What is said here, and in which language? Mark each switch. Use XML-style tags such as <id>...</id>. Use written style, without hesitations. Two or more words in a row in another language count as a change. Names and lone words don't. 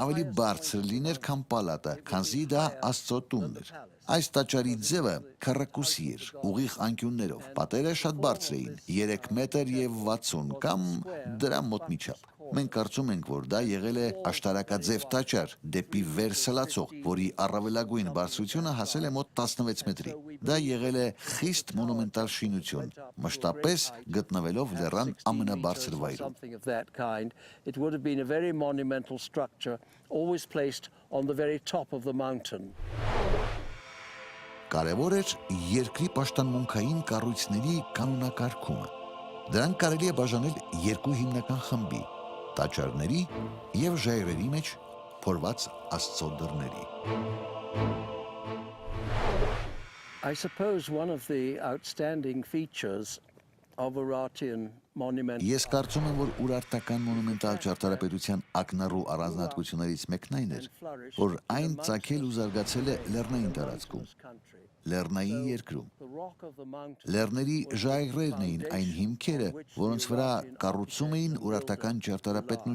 <hy>ավելի բարձր լիներ, քան պալատը, քանզի դա Աստծո տունն էր։ Այս տաճարի ձևը քառակուսի էր, ուղիղ անկյուններով։ Պատերը շատ բարձր էին, 3 մետր եւ 60 կամ դրա մոտ միջապ։ Մենք կարծում ենք, որ դա եղել է աշտարակաձև տաճար դեպի վեր սլացող, որի առավելագույն բարձրությունը հասել է մոտ 16 մետրի։ Դա եղել է խիստ մոնումենտալ շինություն, մշտապես գտնվելով լեռան ամենաբարձր վայրում։</hy> <en>It would have been a very monumental structure, always placed on the very top of the mountain.</en> <hy>Կարևոր էր երկրի պաշտամունքային կառույցների կանոնակարգումը։ Դրանք կարելի է բաժանել 2 հիմնական խմբի՝ տաճարների եւ ժայռերի մեջ փորված Աստծո դռների։</hy> <en>I suppose one of the outstanding features of Urartian monument</en> <hy>Ես կարծում եմ, որ ուրարտական մոնումենտալ ճարտարապետության ակնառու առանձնահատկություններից մեկն այն էր, որ այն ծագել ու զարգացել է լեռնային տարածքում, լեռնային երկրում։ Լեռների ժայռերն էին այն հիմքերը, որոնց վրա կառուցում էին ուրարտական ճարտարապետն</hy>